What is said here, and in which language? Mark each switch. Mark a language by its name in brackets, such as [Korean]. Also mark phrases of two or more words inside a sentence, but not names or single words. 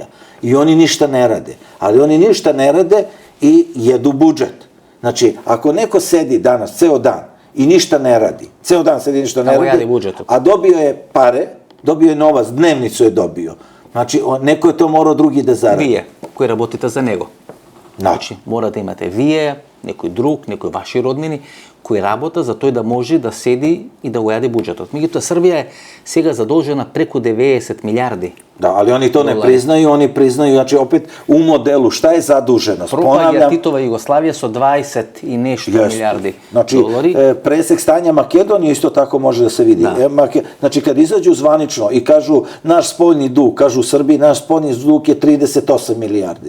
[Serbian] I oni ništa ne rade. Ali oni ništa ne rade i jedu budžet. Znači, ako neko sedi danas, ceo dan, i ništa ne radi, ceo dan sedi i ništa ne radi, a dobio je pare, dobio je novac, dnevnicu je dobio. Znači, neko je to morao drugi da zaradi. [Macedonian] Вие, кои работите за него. Значи, мора да имате вие, некој друг, некои ваши роднини, кои работа за тој да може да седи и да го јаде буџетот. Меѓутоа, Србија е сега задолжена преку 90 милиарди. [Serbian] Da, ali oni to ne priznaju, oni priznaju, znači opet u modelu, šta je zaduženost? Propagija Titova Jugoslavija su 20 i nešto milijardi dolari. Presek stanja Makedonije isto tako može da se vidi. Znači, kad izađu zvanično i kažu naš spoljni dug, kažu u Srbiji, naš spoljni dug je 38 milijardi.